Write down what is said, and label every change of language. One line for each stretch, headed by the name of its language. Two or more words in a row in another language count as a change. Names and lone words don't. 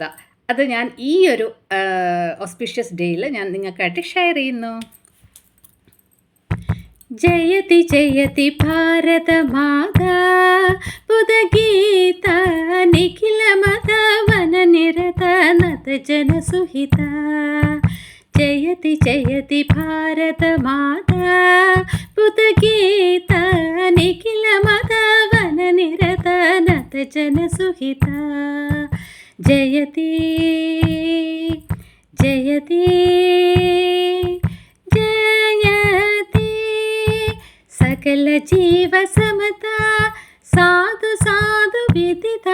Malayalam: അത് ഞാൻ ഈ ഒരു ഓസ്പിഷ്യസ് ഡേയിൽ ഞാൻ നിങ്ങൾക്കായിട്ട് ഷെയർ ചെയ്യുന്നു.
Sanskrit: ജയതി ജയതി ഭാരതമാതാ പുദഗീത നിഖില മത വന നിരത നത ಜನಸುಹಿತ. ಜಯತಿ ಜಯತಿ ಭಾರತ ಮಾತಾ ಪುತಗೀತ ನಿಖಿಲ ಮತ ವನ ನಿರತ ನತ ಜನಸುಹಿತ. ಜಯತಿ ಜಯತಿ ಜಯತಿ ಸಕಲ ಜೀವ ಸಮತಾ ಸಾಧು ಸಾಧು ವಿದಿತ.